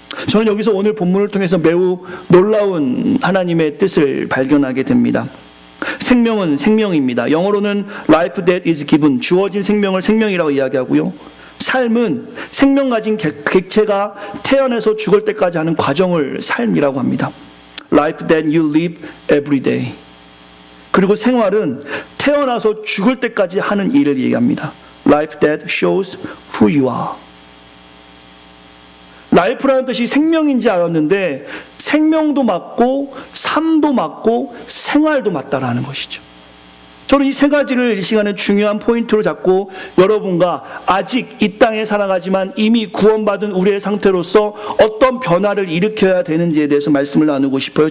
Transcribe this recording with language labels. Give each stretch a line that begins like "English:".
Korean: 저는 여기서 오늘 본문을 통해서 매우 놀라운 하나님의 뜻을 발견하게 됩니다. 생명은 생명입니다. 영어로는
English: life that is given,
Korean: 주어진 생명을 생명이라고 이야기하고요. 삶은 생명 가진 객체가 태어나서 죽을 때까지 하는 과정을 삶이라고 합니다.
English: Life that you live every day.
Korean: 그리고 생활은 태어나서 죽을 때까지 하는 일을 얘기합니다.
English: Life that shows who you are.
Korean: 라이프라는 뜻이 생명인지 알았는데 생명도 맞고 삶도 맞고 생활도 맞다라는 것이죠. 저는 이 세 가지를 이 시간에 중요한 포인트로 잡고 여러분과 아직 이 땅에 살아가지만 이미 구원받은 우리의 상태로서 어떤 변화를 일으켜야 되는지에 대해서 말씀을 나누고 싶어요.